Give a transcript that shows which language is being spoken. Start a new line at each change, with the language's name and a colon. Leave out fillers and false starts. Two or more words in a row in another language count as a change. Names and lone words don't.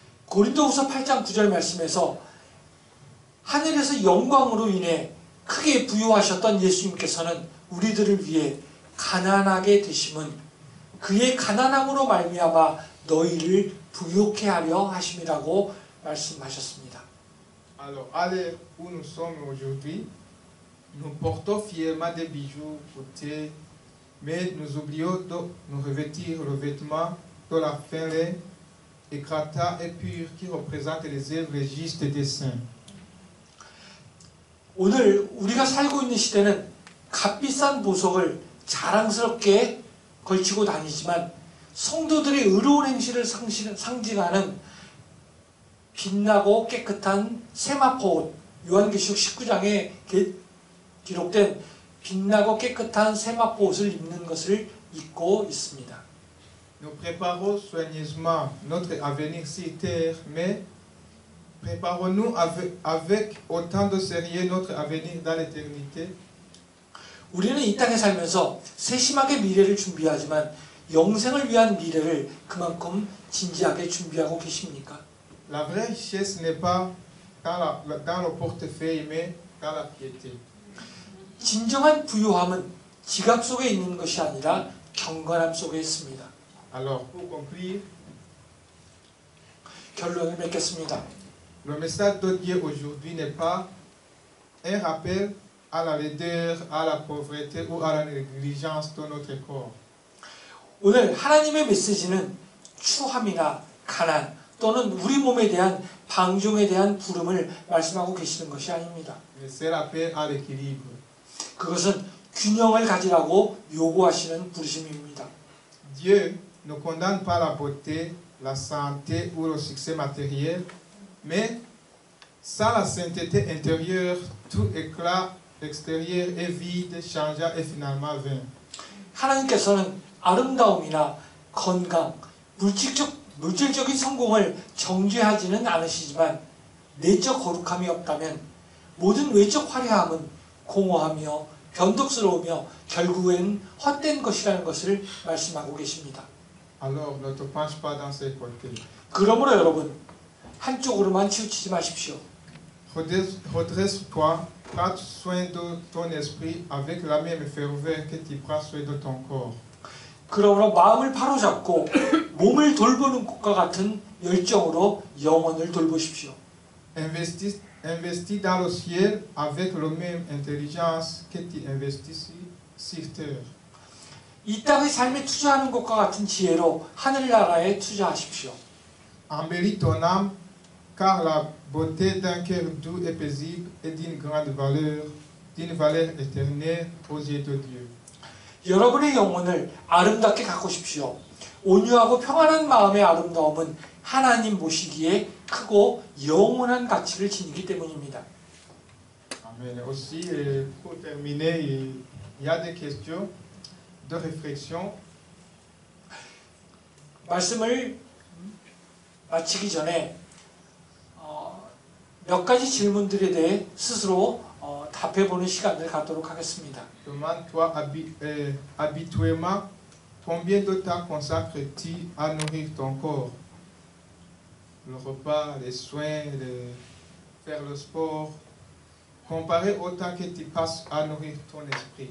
Korean: 고린도후서 8장 9절 말씀에서 하늘에서 영광으로 인해 크게 부유하셨던 예수님께서는 우리들을 위해 가난하게 되심은 그의 가난함으로 말미암아 너희를 부유케 하려 하심이라고 말씀하셨습니다.
French: Alors, à l'heure où nous sommes aujourd'hui, nous portons fièrement des bijoux coûtés, mais nous oublions de nous revêtir le vêtement de la fin laine, éclatant et pur qui représente les œuvres justes des saints.
Korean: 오늘 우리가 살고 있는 시대는 값비싼 보석을 자랑스럽게 걸치고 다니지만 성도들의 의로운 행실을 상징하는 빛나고 깨끗한 세마포 옷, 요한계시록 19장에 기록된 빛나고 깨끗한 세마포 옷을 입는 것을 입고 있습니다.
French: Nous préparons soigneusement notre avenir sur terre, mais préparons-nous avec autant de sérieux notre avenir dans l'éternité.
Korean: 우리는 이 땅에 살면서 세심하게 미래를 준비하지만 영생을 위한 미래를 그만큼 진지하게 준비하고 계십니까?
French: La vraie richesse n'est pas dans le portefeuille, mais dans la piété.
Korean: 진정한 부유함은 지갑 속에 있는 것이 아니라 경건함 속에 있습니다.
French: Alors, pour conclure,
Korean: 결론을 맺겠습니다.
French: le message de Dieu aujourd'hui n'est pas un rappel à la laideur, à la pauvreté ou à la négligence de notre corps.
Korean: 오늘 하나님의 메시지는 추함이나 가난 또는 우리 몸에 대한 방종에 대한 부름을 말씀하고 계시는 것이 아닙니다.
French: Mais c'est l'appel à l'équilibre.
Korean: 그것은 균형을 가지라고 요구하시는 부르심입니다.
French: Dieu ne condamne pas la beauté, la santé ou le succès matériel, mais sans la sainteté intérieure, tout éclat extérieur est vide, changeant et finalement vain.
Korean: 하나님께서는 아름다움이나 건강, 물질적인 성공을 정죄하지는 않으시지만 내적 거룩함이 없다면 모든 외적 화려함은 공허하며 변덕스러우며 결국엔 헛된 것이라는 것을 말씀하고 계십니다.
French: Alors ne te penche pas dans ces côtés.
Korean: 그러므로 여러분 한쪽으로만 치우치지 마십시오.
French: Redresse-toi, prends soin de ton esprit avec la même ferveur que tu prends soin de ton corps.
Korean: 그러므로 마음을 바로잡고 몸을 돌보는 것과 같은 열정으로 영혼을 돌보십시오.
French: Investis dans le ciel avec la même intelligence que tu investis sur terre.
Korean: 이 땅의 삶에 투자하는 것과 같은 지혜로 하늘나라에 투자하십시오.
French: Embellis ton âme, car la beauté d'un cœur doux et paisible est d'une grande valeur, d'une valeur éternelle aux yeux de Dieu.
Korean: 여러분의 영혼을 아름답게 가꾸십시오. 온유하고 평안한 마음의 아름다움은 하나님 보시기에 크고 영원한 가치를 지니기 때문입니다.
French: Amen. Aussi, pour terminer, il y a des questions de réflexion.
Korean: 말씀을 마치기 전에 몇 가지 질문들에 대해 스스로 답해보는 시간을 갖도록 하겠습니다.
French: Demande-toi habituellement combien de temps consacres-tu à nourrir ton corps? Le repas, les soins, faire le sport. Comparé au temps que tu passes à nourrir ton esprit.